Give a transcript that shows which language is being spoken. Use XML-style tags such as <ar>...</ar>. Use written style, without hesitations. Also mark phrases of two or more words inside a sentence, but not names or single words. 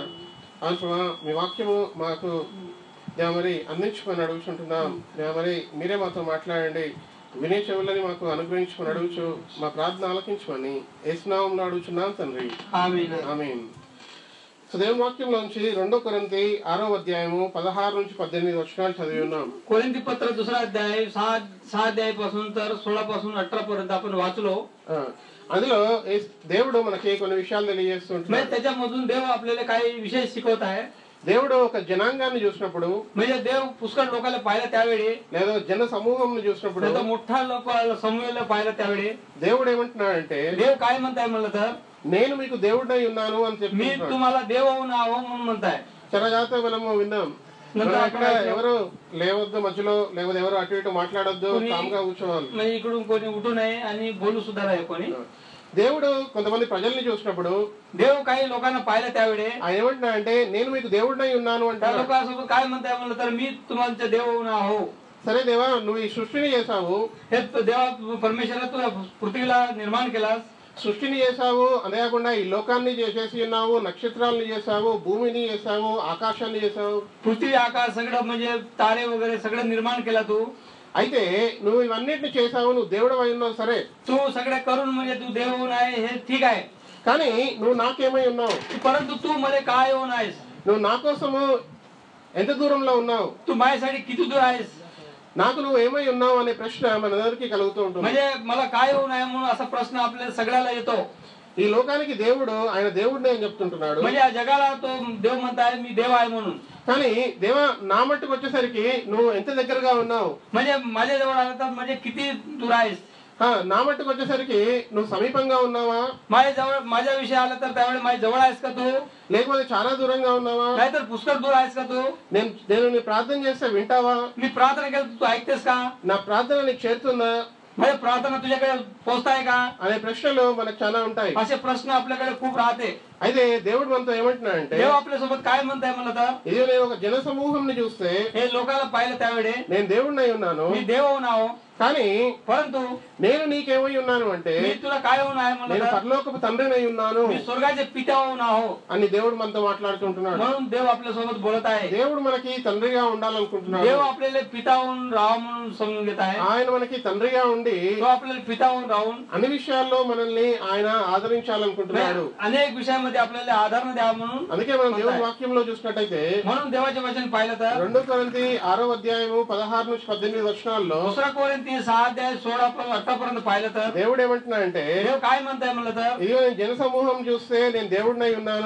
<te>అవును, మీ వాక్యము మాకు దేవ మరి అందించుకొని అడుగుచుంటున్నాం. దేవ, మరి మీరే మాతో మాట్లాడండి. వినే చెవులని మాకు అనుగ్రహించుకొని అడుగుచు మా ప్రార్థన ఆలకించమని యేసు నామములో అడుగుచున్నాం తండ్రి, ఆమేన్. దేవుని వాక్యంలోంచి 2 కొరింథీ 6వ అధ్యాయము 16 నుంచి 18 వచనాలు చదివి ఉన్నాం.</te> <mr>कोरिंथी पत्र 2 अध्याय 6 अध्याय पासून तर 16 पासून 18 पर्यंत आपण वाचलो.</mr> <te>అందులో దేవుడు మనకి కొన్ని విషయాలు తెలియజేస్తుంటాడు.</te> <mr>त्याच्यामधून देव आपल्याला काही विषय शिकवत आहे.</mr> <te>దేవుడు ఒక జనాంగాన్ని చూసినప్పుడు,</te> <mr>म्हणजे देव पुष्कळ लोकांना पाहिलं त्यावेळी,</mr> <te>లేదా జన సమూహంను చూసినప్పుడు,</te> <mr>मोठा लोक समूहाला पाहिलं त्यावेळी</mr> <te>దేవుడు ఏమంటున్నాడంటే,</te> <mr>देव काय म्हणताय म्हणलं तर,</mr> <te>నేను మీకు దేవుడై ఉన్నాను అని చెప్పి</te> <mr>मी तुम्हाला देव होऊन आहो म्हणून म्हणताय.</mr> <te>చాలా జాగ్రత్త మనము విందాం. అక్కడ ఎవరు లేవద్దు, మధ్యలో లేకపోతే ఎవరు అటు ఇటు మాట్లాడొద్దు, కామ్గా కూర్చోవాలి.</te> <mr>इकडून कोणी उठू नये आणि बोलू सुद्धा नाही कोणी.</mr> <te>దేవుడు కొంతమంది ప్రజల్ని చూసినప్పుడు,</te> <mr>देव काही लोकांना पाहिलं त्यावेळी</mr> <te>ఆయన ఏమంటున్నా అంటే, నేను మీకు దేవుడినై ఉన్నాను అంటే,</te> <mr>लोकांसोबत काय म्हणताय म्हणलं तर, मी तुम्हाला देव होऊन आहो.</mr> <te>సరే దేవా, నువ్వు ఈ సృష్టిని చేసావు.</te> <mr>हे देवा परमेश्वरा तू पृथ्वीला निर्माण केलास.</mr> <te>సృష్టిని చేసావు, అంతేకాకుండా ఈ లోకాన్ని చేసి ఉన్నావు, నక్షత్రాలను చేసావు, భూమిని చేసావు, ఆకాశాన్ని చేసావు.</te> <mr>पृथ्वी आकाश सगळं म्हणजे तारे वगैरे सगळं निर्माण केला तू.</mr> <te>అయితే నువ్వు ఇవన్నిటిని చేసావు, నువ్వు దేవుడు అయి ఉన్నావు. సరే,</te> <mr>तू सगळे करून म्हणजे तू देव होऊन आहे हे ठीक आहे.</mr> <te>కానీ నువ్వు నాకేమై ఉన్నావు?</te> <mr>परंतु तू मध्ये काय होऊन आहेस?</mr> <te>నువ్వు నా కోసము ఎంత దూరంలో ఉన్నావు?</te> <mr>तू माझ्यासाठी किती दूर आहेस?</mr> <te>నాకు నువ్వు ఏమై ఉన్నావు అనే ప్రశ్న మనందరికీ కలుగుతూ ఉంటుంది.</te> <mr>म्हणजे मला काय होऊन आहे म्हणून असा प्रश्न आपल्याला सगळ्याला येतो.</mr> <te>ఈ లోకానికి దేవుడు ఆయన దేవుడిని అని చెప్తుంటున్నాడు.</te> <mr>म्हणजे या जगाला तो देव म्हणताय मी देव आहे म्हणून.</mr> <te>కానీ దేవా, నా మట్టుకు వచ్చేసరికి నువ్వు ఎంత దగ్గరగా ఉన్నావు?</te> <mr>म्हणजे माझ्या जवळ आला तर म्हणजे किती दूर आहेस?</mr> <te>నా మట్టుకు వచ్చేసరికి నువ్వు సమీపంగా ఉన్నావా?</te> <mr>माझ्या विषय आला तर त्यावेळी माझ्या जवळ आहेस का तू?</mr> <te>లేకపోతే చాలా దూరంగా ఉన్నావా?</te> <mr>नाहीतर पुष्कळ दूर आहेस का तू?</mr> <te>నేను నీ ప్రార్థన చేస్తే వింటావా?</te> <mr>मी प्रार्थना केली तू ऐकतेस का?</mr> <te>నా ప్రార్థన నీకు చేరుతుందా?</te> <mr>म्हणजे प्रार्थना तुझ्याकडे पोहोचताय का</mr> <te>అనే ప్రశ్నలు మనకు చాలా ఉంటాయి.</te> <mr>असे प्रश्न आपल्याकडे खूप राहते.</mr> <te>అయితే దేవుడు మనతో ఏమంటున్నాడంటే,</te> <mr>देव आपल्यासोबत काय म्हणताय मला तर,</mr> <te>ఇది నేను ఒక జన సమూహంని చూస్తే</te> <mr>हे लोकांना पाहिलं त्यावेळी</mr> <te>నేను దేవుడినై ఉన్నాను,</te> <mr>मी देव होऊन आहो,</mr> <te>కానీ</te> <mr>परंतु</mr> <te>నేను నీకేమై ఉన్నాను అంటే</te> <mr>मी तुला काय होऊन आहे मला</mr> <te>నేను</te> <mr>तर,</mr> <te>పరలోకపు తండ్రినై ఉన్నాను</te> <mr>मी स्वर्गाचे पिता होऊन आहो.</mr> <te>అని దేవుడు మనతో మాట్లాడుతుంటున్నాడు.</te> <mr>म्हणून देव आपल्यासोबत बोलत आहे.</mr> <te>దేవుడు మనకి తండ్రిగా ఉండాలనుకుంటున్నాడు.</te> <mr>देव आपल्याला पिता होऊन राहा म्हणून समजून घेत आहे.</mr> <te>ఆయన మనకి తండ్రిగా ఉండి</te> <mr>तो आपल्याला पिता होऊन राहून</mr> <te>అన్ని విషయాల్లో మనల్ని ఆయన ఆదరించాలనుకుంటున్నాడు.</te> <mr>अनेक विषयामध्ये आपल्याला आधार द्यावा म्हणून,</mr> <te>అందుకే మనం దేవుని వాక్యంలో చూసినట్టయితే</te> <mr>म्हणून देवाचे वचन पाहिलं तर</mr> <te>2 కొరింథీ 6వ అధ్యాయము 16 నుంచి 18 వచనాల్లో</te> <mr>दुसरा कोरिंथी 6:16 पर्यंत पाहिलं तर</mr> <te>దేవుడు ఏమంటున్నాడంటే,</te> <mr>देव काय म्हणताय म्हणलं तर,</mr> <te>ఇదిగో నేను జన సమూహం చూస్తే నేను దేవుడినై ఉన్నాను,</te>